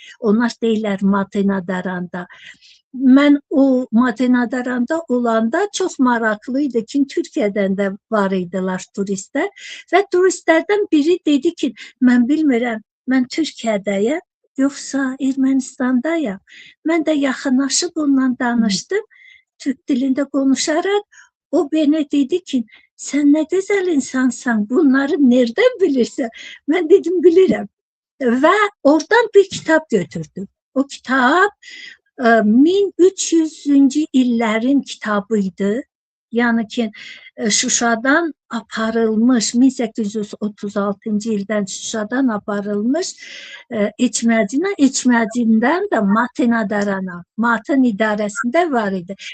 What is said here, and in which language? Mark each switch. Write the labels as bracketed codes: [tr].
[az] Onlar deyirlər Matenadaranda. Mən o Matenadaranda olanda çox maraqlıydı ki, Türkiyədən də var idilər turistlər və turistlərdən biri dedi ki, mən bilmirəm, mən Türkiyədəyəm, yoxsa Ermənistandayam. Mən də yaxınlaşıb ondan danışdım. Türk dilində [tr] konuşarak o bana dedi ki, sen ne güzel insansan, bunları nereden bilirsen? Ben dedim bilirəm. Ve oradan bir kitap götürdüm. [az] O kitap 1300-cü illərin kitabıydı. Yəni ki, Şuşadan aparılmış, 1836-cı ildən Şuşadan aparılmış içməcindən də Matenadarana, Matın idarəsində var idi.